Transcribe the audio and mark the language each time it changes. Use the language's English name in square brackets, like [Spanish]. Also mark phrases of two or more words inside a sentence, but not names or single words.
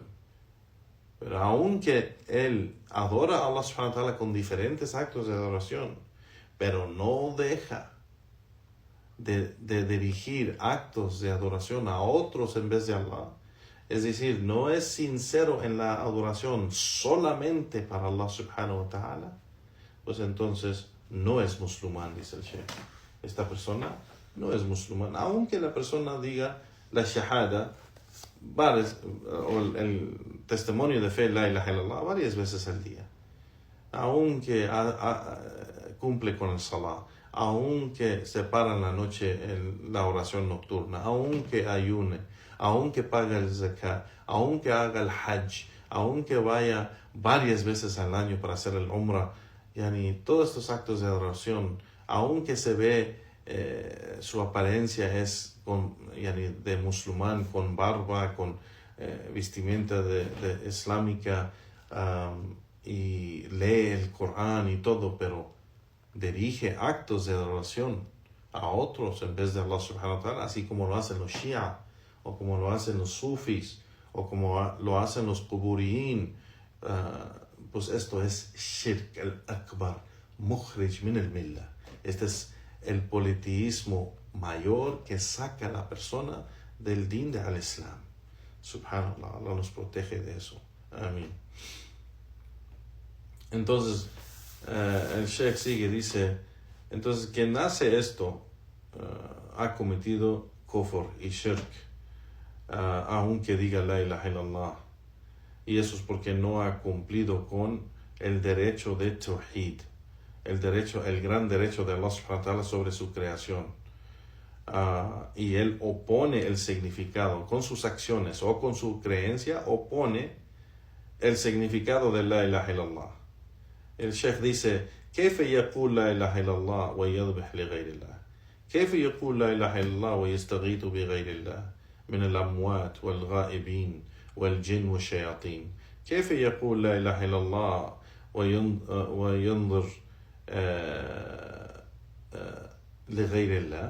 [Spanish] Pero aunque él adora a Allah [Arabic] سبحانه وتعالى [Spanish] con diferentes actos de adoración, pero no deja de dirigir actos de adoración a otros en vez de Allah, es decir, no es sincero en la adoración solamente para Allah [Arabic] سبحانه وتعالى, [Spanish] pues entonces no es musulmán, dice el Sheikh. Esta persona no es musulmán, aunque la persona diga la shahada, o el testimonio de fe, [Arabic] لا إله إلا الله, [Spanish] varias veces al día, aunque cumple con el salah, aunque se para en la noche en la oración nocturna, aunque ayune, aunque pague el zakat, aunque haga el hajj, aunque vaya varias veces al año para hacer el umrah, todos estos actos de adoración, aunque se ve su apariencia es de musulmán, con barba, con vestimenta de islámica, y lee el Corán y todo, pero dirige actos de adoración a otros en vez de Allah [Arabic] سبحانه وتعالى, [Spanish] así como lo hacen los Shia, o como lo hacen los Sufis, o como lo hacen los Quburiyin, pues esto es [Arabic] الشرك الأكبر مخرج من الملة. [Spanish] Este es el politeísmo mayor que saca a la persona del din de al-Islam. Subhanallah, Allah nos protege de eso. Amén. Entonces, el Sheikh sigue, dice, entonces quien hace esto ha cometido kufr y shirk, aunque diga [Arabic] لا إله إلا الله, [Spanish] y eso es porque no ha cumplido con el derecho de tawhid, el gran derecho de Allah [Arabic] سبحانه وتعالى [Spanish] sobre su creación, y él opone el significado con sus acciones o con su creencia, opone el significado de [Arabic] لا إله إلا الله. [Spanish] El Sheikh dice, [Arabic] كيف يقول لا إله إلا الله ويذبح لغير الله؟ كيف يقول لا إله إلا الله ويستغيث بغير الله من الأموات والغائبين والجن والشياطين؟ كيف يقول لا إله إلا الله وينظر لغير الله؟